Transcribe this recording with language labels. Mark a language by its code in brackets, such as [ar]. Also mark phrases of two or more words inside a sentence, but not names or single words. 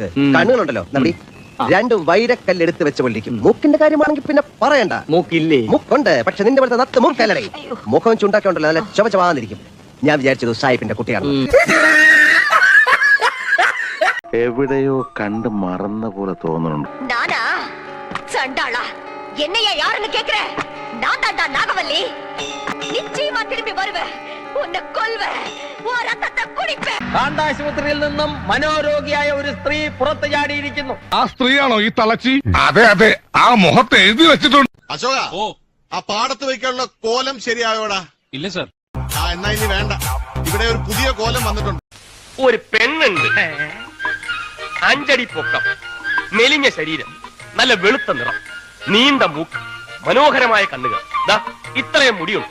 [ml] കണ്ണുകളുണ്ടല്ലോ നമ്മുടെ രണ്ടും വൈരക്കല്ലെടുത്ത് വെച്ച് പൊള്ളിക്കും. മൂക്കിന്റെ കാര്യമാണെങ്കിൽ പിന്നെ പറയണ്ട. മൂക്കില്ലേ? മൂക്കുണ്ട്, പക്ഷെ നിന്റെ അടുത്ത നത്ത് മൂക്കല്ലേ. മുഖം ചുണ്ടാക്കി ഉണ്ടല്ലോ നല്ല ചുവച്ചവാന്നിരിക്കും. ഞാൻ വിചാരിച്ചത് സായിപ്പിന്റെ കുട്ടിയാണ്. എവിടെയോ കണ്ട് മറന്ന പോലെ തോന്നുന്നുണ്ട്. [ta] நானா சண்டாளா என்னையா யாருன்னு கேக்குற? நான் தாண்டா நாகவல்லி. நிச்சயமா திரும்பி வருவேன். உன்னை கொல்வேன். உன் ரத்தத்தை குடிப்பேன். [ml] കാണ്ടാശുപത്രിയിൽ നിന്നും മനോരോഗിയായ ഒരു സ്ത്രീ പുറത്തു ചാടിയിരിക്കുന്നു. ആ സ്ത്രീയാണോ ഈ തളച്ചി? അതെ അതെ, ആ മുഖത്ത് എഴുതി വെച്ചിട്ടുണ്ട്. അശോക, ആ പാടത്ത് വയ്ക്കാനുള്ള കോലം ശരിയായോടാ? ഇല്ല സർ. എന്നാ ഇനി വേണ്ട. ഇവിടെ ഒരു പുതിയ കോലം വന്നിട്ടുണ്ട്. ഒരു പെണ്ണുണ്ട്, 5 അടി പൊക്കം, മെലിഞ്ഞ ശരീരം, നല്ല വെളുത്ത നിറം, നീണ്ട മൂക്ക്, മനോഹരമായ കണ്ണുകൾ, ഇത്രയും മുടിയുണ്ട്.